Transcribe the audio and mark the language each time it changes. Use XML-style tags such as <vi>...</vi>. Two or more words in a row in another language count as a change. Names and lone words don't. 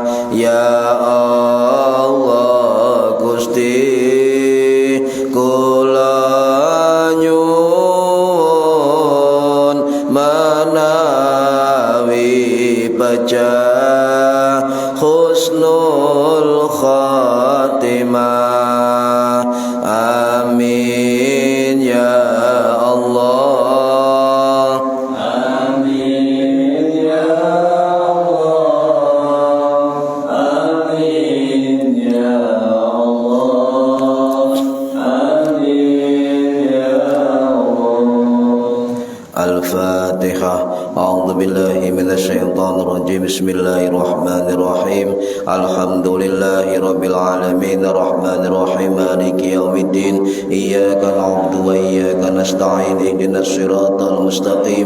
<ar>يا الله</ar> <jv>Gusti kula nyuwun menawi pecah</jv> <ar>حسن الخاتمة. آمين يا الله. آمين يا الله. آمين يا الله. آمين يا الله. Al-Fatihah. أعوذ بالله من الشيطان الرجيم. بسم الله الرحمن الرحيم. الحمد لله رب العالمين الرحمن الرحيم مالك يوم الدين. إياك نعبد وإياك نستعين. اهدنا الصراط المستقيم.</ar>